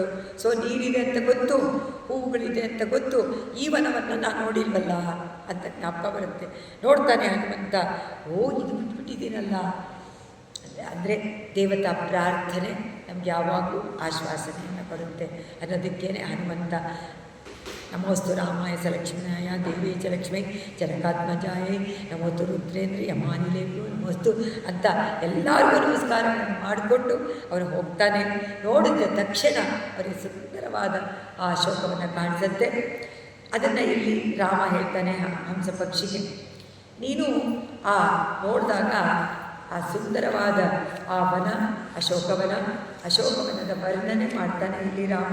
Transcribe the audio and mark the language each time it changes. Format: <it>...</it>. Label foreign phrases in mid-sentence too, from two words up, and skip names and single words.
<kn>ಸೊ ನೀರಿದೆ ಅಂತ ಗೊತ್ತು, ಹೂವುಗಳಿದೆ ಅಂತ ಗೊತ್ತು, ಈ ವನವನ್ನು ನಾನು ನೋಡಿಲ್ವಲ್ಲ ಅಂತ ಜ್ಞಾಪಕ ಬರುತ್ತೆ. ನೋಡ್ತಾನೆ ಹನುಮಂತ, ಓ ಇದು ಬಿಟ್ಬಿಟ್ಟಿದ್ದೀನಲ್ಲ. ಅಂದರೆ ದೇವತಾ ಪ್ರಾರ್ಥನೆ ನಮ್ಗೆ ಯಾವಾಗಲೂ ಆಶ್ವಾಸನೆಯನ್ನು ಕೊಡುತ್ತೆ ಅನ್ನೋದಕ್ಕೇನೆ ಹನುಮಂತ</kn> <sa>ನಮೋಸ್ತು ರಾಮಾಯ ಸ ಲಕ್ಷ್ಮೀನಾಯ ದೇವಿ ಚ ಲಕ್ಷ್ಮೀ ಜನಕಾತ್ಮಜಾಯೇ ನಮೋಸ್ತು ರುದ್ರೇಂದ್ರ ಯಮಾನಿಲೇಭ್ಯೋ ನಮೋಸ್ತು</sa> <kn>ಅಂತ ಎಲ್ಲರಿಗೂ ನಮಸ್ಕಾರಗಳನ್ನು ಮಾಡಿಕೊಂಡು ಅವರು ಹೋಗ್ತಾನೆ. ನೋಡಿದ ತಕ್ಷಣ ಅವರಿಗೆ ಸುಂದರವಾದ ಆ ಅಶೋಕವನ್ನು ಕಾಣಿಸುತ್ತೆ. ಅದನ್ನು ಇಲ್ಲಿ ರಾಮ ಹೇಳ್ತಾನೆ ಹಂಸ ಪಕ್ಷಿಗೆ, ನೀನು ಆ ನೋಡಿದಾಗ ಆ ಸುಂದರವಾದ ಆ ವನ ಅಶೋಕವನದ ವರ್ಣನೆ ಮಾಡ್ತಾನೆ ಇಲ್ಲಿ ರಾಮ.</kn>